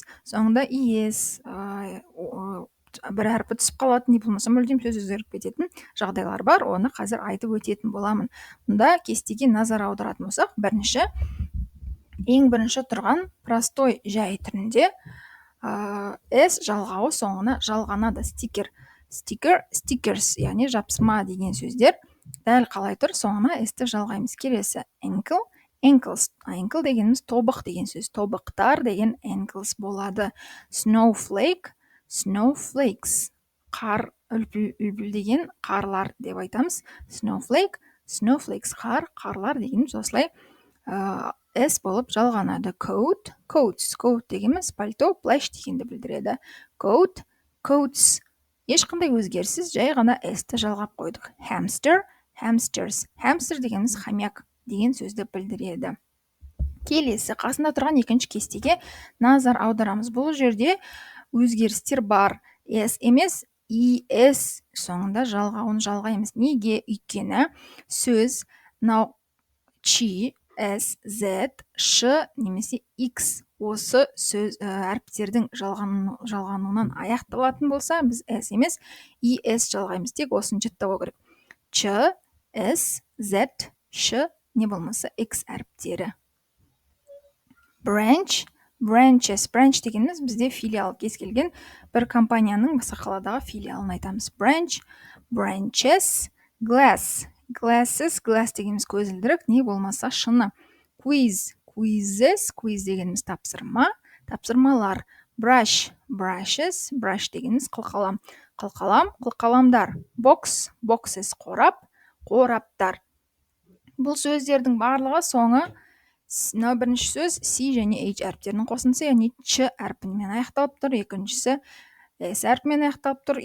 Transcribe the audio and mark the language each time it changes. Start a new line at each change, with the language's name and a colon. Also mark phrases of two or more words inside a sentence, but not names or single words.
Kazakh: Соңында es, бір әрпі түсіп қалатын, не болмаса мүлдем сөз өзгеріп кететін жағдайлар бар. Оны қазір айтып өтетін боламын. Мұнда кестеге назар аударатын болсақ, ең бірінші тұрған простой жай түрінде s жалғауы соңына жалғанады.
English: Sticker, stickers,
Kazakh: яғни жапсырма деген сөздер дәл қалай тұр, соңына s-ті жалғаймыз. Келесі
English: ankle, ankles, ankle
Kazakh: дегеніміз тобық деген сөз, тобықтар деген ankles болады.
English: Snowflake, snowflakes,
Kazakh: қар, үлпіл деген қарлар деп айтамыз.
English: Snowflake, snowflakes,
Kazakh: қарлар дегеніміз осылай s болып жалғанады.
English: Coat, coats, coat
Kazakh: дегеніміз пальто, плащ дегенді білдіреді.
English: Coat, coats,
Kazakh: ешқандай өзгеріссіз жай ғана s-ті жалғап қойдық.
English: Hamster, hamsters, hamster
Kazakh: дегеніміз хомяк деген сөзді білдіреді. Келесі қасында тұрған екінші кестеге назар аударамыз. Бұл жерде өзгерістер бар. S емес, es соңында жалғауын жалғаймыз. Неге? Өйткені сөз чи, s, z, ш немесе x осы сөз әріптердің жалғануынан аяқталатын болса, біз s емес, es жалғаймыз. Тек осыны жаттау керек. Ч, s, z, ш не болмаса x әріптері.
English: Branch, branches, branch
Kazakh: дегеніміз бізде филиал, кез келген бір компанияның басқа қаладағы филиалын айтамыз.
English: Branch, branches, glass, glasses, glass
Kazakh: дегеніміз көзілдірік, не болмаса шыны.
English: Quiz, quizzes, quiz
Kazakh: дегеніміз тапсырма, тапсырмалар.
English: Brush, brushes, brush
Kazakh: дегеніміз қылқалам, қылқалам, қылқаламдар.
English: Box, boxes,
Kazakh: қорап, қораптар. Бұл сөздердің барлығы соңы бірінші сөз C және H әріптерінің қосындысы, яғни Ч әрпімен аяқталып тұр. Екіншісі S әрпімен аяқталып тұр.